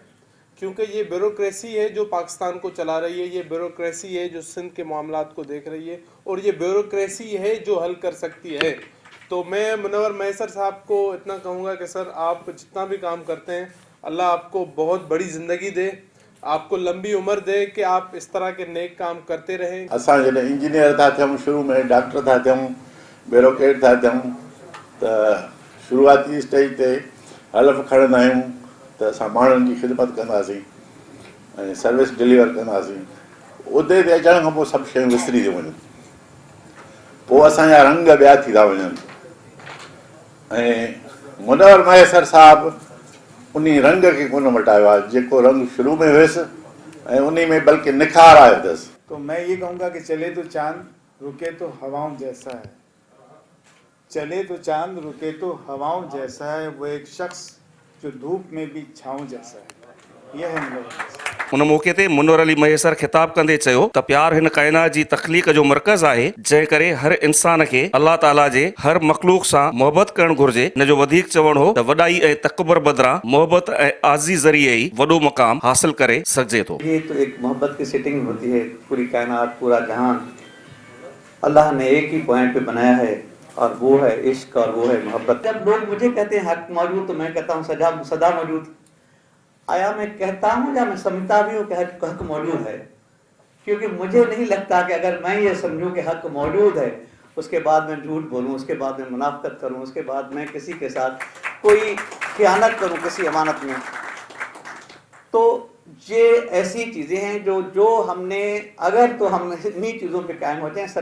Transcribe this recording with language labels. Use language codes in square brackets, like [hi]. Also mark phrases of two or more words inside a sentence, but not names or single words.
[ur] کیونکہ یہ بیوروکریسی ہے جو پاکستان کو چلا رہی ہے، یہ بیوروکریسی ہے جو سندھ کے معاملات کو دیکھ رہی ہے، اور یہ بیوروکریسی ہے جو حل کر سکتی ہے. تو میں منور مہسر صاحب کو اتنا کہوں گا کہ سر آپ جتنا بھی کام کرتے ہیں، اللہ آپ کو بہت بڑی زندگی دے، آپ کو لمبی عمر دے کہ آپ اس طرح کے نیک کام کرتے رہیں. [sd] असां जॾहिं इंजीनियर था थियूं, शुरू में डॉक्टर था थियूं, ब्यूरोक्रेट था थियूं, त शुरूआती स्टेज ते हलफ़ खणंदा आहियूं त असां माण्हुनि जी ख़िदमत कंदासीं ऐं [en] service deliver [sd] कंदासीं। उहिदे ते अचण खां पोइ सभु शयूं विसरी थियूं वञनि, पोइ असांजा रंग ॿिया थी था वञनि। ऐं मुनव्वर महसर साहब उन रंग खे कोन मटायो आहे जेको रंग शुरू में हुयसि, ऐं उन में बल्कि निखार आयो अथसि। [ur] تو میں یہ کہوں گا کہ چلے تو چاند رکے تو ہواؤں جیسا ہے، چلے تو چاند رکے تو ہواؤں جیسا ہے، وہ ایک شخص جو دھوپ میں بھی چھاؤں جیسا ہے، یہ ہے منور. [sd] उन मौके ते मुनव्वर अली महेसर खिताब कंदे चयो त प्यार हिन काइनात जी तख्लीक जो मर्कज़ आहे, जंहिं करे हर इंसान खे अल्लाह ताला जे हर मखलूक सां मोहबत करणु घुर्जे। इन जो वधीक चवणु हो त वॾाई ऐं तकबर बदिरां मोहबत ऐं आज़ी ज़रिए ई वॾो मक़ाम हासिल करे सघिजे थो। [ur] یہ تو ایک محبت کی سیٹنگ ہوتی ہے۔ پوری کائنات، پورا جہان اللہ نے ایک ہی پوائنٹ پہ بنایا ہے اور وہ ہے عشق اور وہ ہے محبت. جب لوگ مجھے کہتے ہیں حق موجود، تو میں کہتا ہوں صدا موجود. آیا میں کہتا ہوں یا میں سمجھتا بھی ہوں کہ حق موجود ہے، کیونکہ مجھے نہیں لگتا کہ اگر میں یہ سمجھوں کہ حق موجود ہے، اس کے بعد میں جھوٹ بولوں، اس کے بعد میں منافقت کروں، اس کے بعد میں کسی کے ساتھ کوئی خیانت کروں کسی امانت میں، تو یہ ایسی چیزیں ہیں جو ہم نے، اگر تو ہم انہی چیزوں پہ قائم ہوتے ہیں.